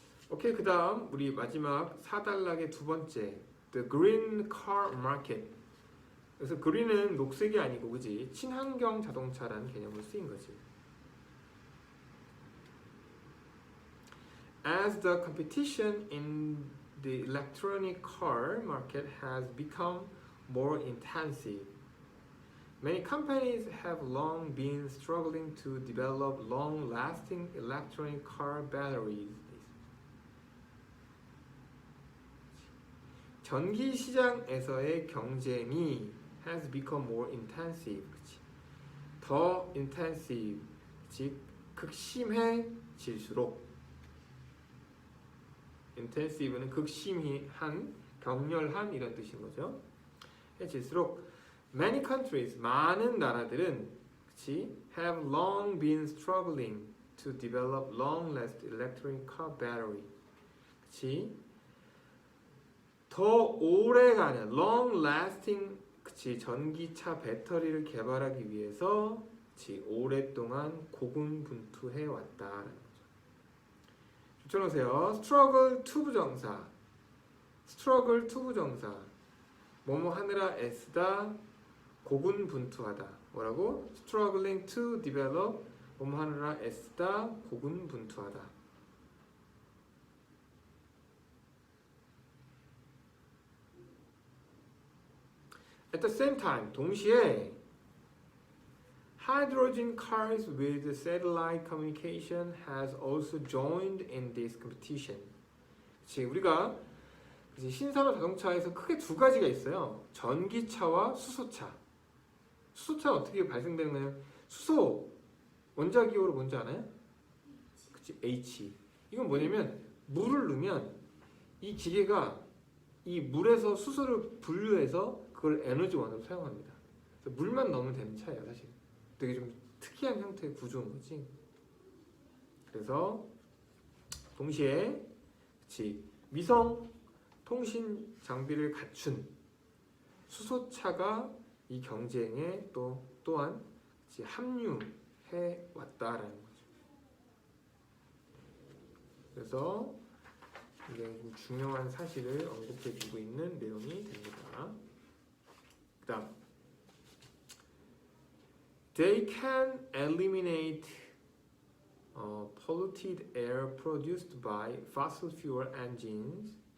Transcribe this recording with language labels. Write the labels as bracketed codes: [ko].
[ko] 오케이, 그 다음 우리 마지막 4단락의 두 번째 [en] The Green Car Market. [ko] 그래서 green은 녹색이 아니고 그지 친환경 자동차라는 개념으로 쓰인 거지. [en] As the competition in the electronic car market has become more intensive, Many companies have long been struggling to develop long-lasting electronic car batteries. [ko] 전기 시장에서의 경쟁이 [en] has become more intensive. [ko] 그치? 더 intensive, 즉 극심해질수록. intensive는 극심한, 격렬한 이런 뜻인 거죠. 해질수록 [en] many countries, [ko] 많은 나라들은, 그치? [en] have long been struggling to develop long-lasting electric car battery. [ko] 그치? 더 오래가는 long-lasting, 그치? 전기차 배터리를 개발하기 위해서, 그치? 오랫동안 고군분투해 왔다라는 거죠. 붙여놓으세요. [en] struggle to [ko] 부정사, struggle to 부정사, 뭐뭐 하느라 애쓰다, 고군분투하다. 뭐라고? [en] struggling to develop, [ko] 뭐뭐 하느라 애쓰다, 고군분투하다. [en] At the same time, [ko] 동시에 [en] hydrogen cars with satellite communication has also joined in this competition. [ko] 그치, 우리가 신산업 자동차에서 크게 두 가지가 있어요. 전기차와 수소차. 수소차는 어떻게 발생되나요? 수소 원자기호로 뭔지 알아요? 그치, H. 이건 뭐냐면 물을 넣으면 이 기계가 이 물에서 수소를 분류해서 그걸 에너지원으로 사용합니다. 그래서 물만 넣으면 되는 차예요, 사실. 되게 좀 특이한 형태의 구조인 거지. 그래서 동시에 그치, 위성 통신 장비를 갖춘 수소차가 이 경쟁에 또한 합류해 왔다라는 거죠. 그래서 굉장히 좀 중요한 사실을 언급해주고 있는 내용이 됩니다. 그 다음, [en] they can eliminate polluted air produced by fossil fuel engines.